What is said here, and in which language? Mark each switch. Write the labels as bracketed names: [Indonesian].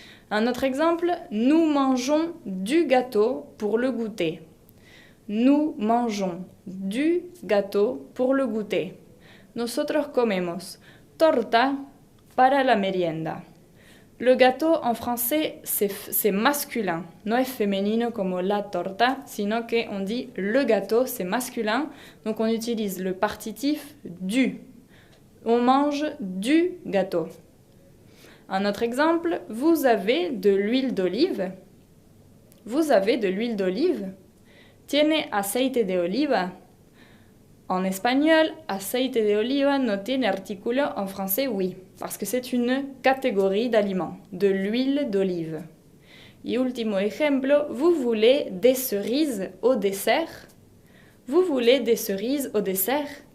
[French] Un autre exemple, nous mangeons du gâteau pour le goûter. Nous mangeons du gâteau pour le goûter. [Spanish] Nosotros comemos torta para la merienda. [French] Le gâteau en français, c'est masculin. [Spanish] No es femenino como la torta, sino que [French] on dit le gâteau, c'est masculin. Donc on utilise le partitif du. On mange du gâteau. Un autre exemple, vous avez de l'huile d'olive. Vous avez de l'huile d'olive. [Spanish] Tiene aceite de oliva. [French] En espagnol, [Spanish] aceite de oliva no tiene artículo. [French] En français, oui, parce que c'est une catégorie d'aliments, de l'huile d'olive. [Spanish] Y último ejemplo, [French] vous voulez des cerises au dessert. Vous voulez des cerises au dessert.